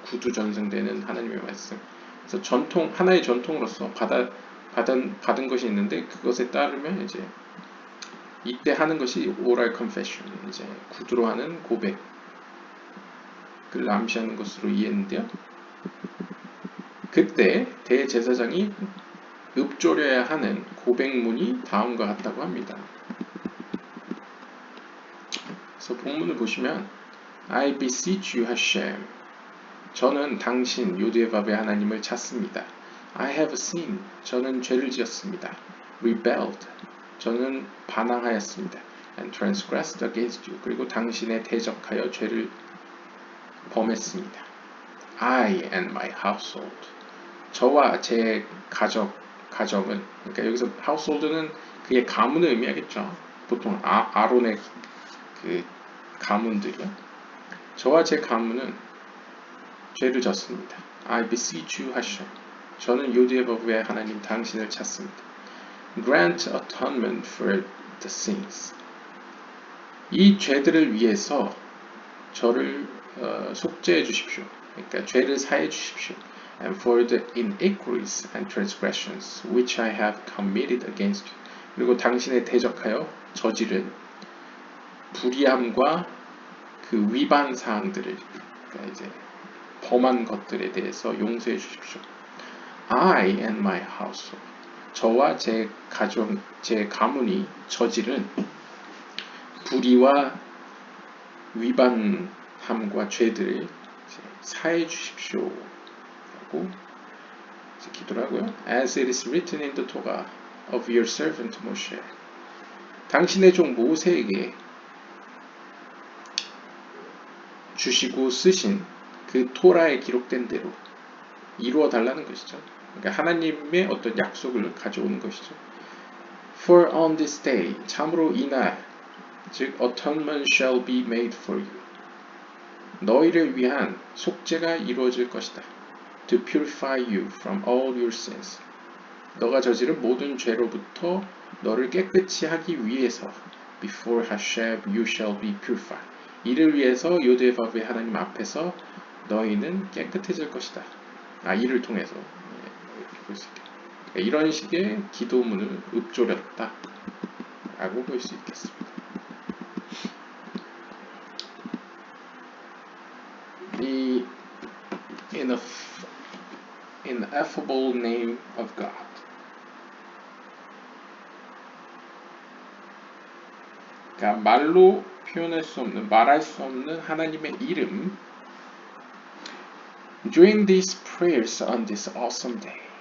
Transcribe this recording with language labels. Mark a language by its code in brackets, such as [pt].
[ko] 구두 전승되는 하나님의 말씀. 그래서 하나의 전통으로서 받은 것이 있는데 그것에 따르면 이제 이때 하는 것이 오랄 confession, 이제 구두로 하는 고백을 암시하는 것으로 이해했는데요. 그때 대제사장이 읊조려야 하는 고백문이 다음과 같다고 합니다. 그래서 본문을 보시면 [en] I beseech you, Hashem. [ko] 저는 당신 요디에바브의 하나님을 찾습니다. [en] I have sinned. [ko] 저는 죄를 지었습니다. [en] Rebelled. [ko] 저는 반항하였습니다. [en] And transgressed against you. [ko] 그리고 당신에 대적하여 죄를 범했습니다. [en] I and my household. [ko] 저와 제 가정은, 그러니까 여기서 household는 그의 가문을 의미하겠죠. 보통 아론의 그 가문들이요. 저와 제 가문은 죄를 졌습니다. [en] I beseech you [ko] 하시오. 저는 요디에바브의 하나님 당신을 찾습니다. [en] Grant atonement for the sins. [ko] 이 죄들을 위해서 저를 속죄해 주십시오. 그러니까 죄를 사해 주십시오. [en] And for the iniquities and transgressions which I have committed against you. [ko] 그리고 당신에 대적하여 저지른 불의함과 그 위반 사항들을, 그러니까 이제 범한 것들에 대해서 용서해 주십시오. [en] I and my household. [ko] 저와 제 가족, 제 가문이 저지른 불의와 위반함과 죄들을 사해 주십시오. 라고 기도를 하고요. [en] As it is written in the Torah of your servant Moshe. [ko] 당신의 종 모세에게 주시고 쓰신 그 토라에 기록된 대로 이루어 달라는 것이죠. 그러니까 하나님의 어떤 약속을 가져오는 것이죠. [en] For on this day, [ko] 참으로 이날, 즉 [en] atonement shall be made for you. [ko] 너희를 위한 속죄가 이루어질 것이다. [en] To purify you from all your sins. [ko] 너가 저지른 모든 죄로부터 너를 깨끗이 하기 위해서 [en] Before Hashem you shall be purified. [ko] 이를 위해서 요디에바브의 하나님 앞에서 너희는 깨끗해질 것이다. 이를 통해서 볼 수 있겠다. 이런 식의 기도문을 읊조렸다 라고 볼 수 있겠습니다. [en] The ineffable name of God. [ko] 그러니까 말로 표현할 수 없는, 말할 수 없는 하나님의 이름. [en] During these prayers on this awesome day.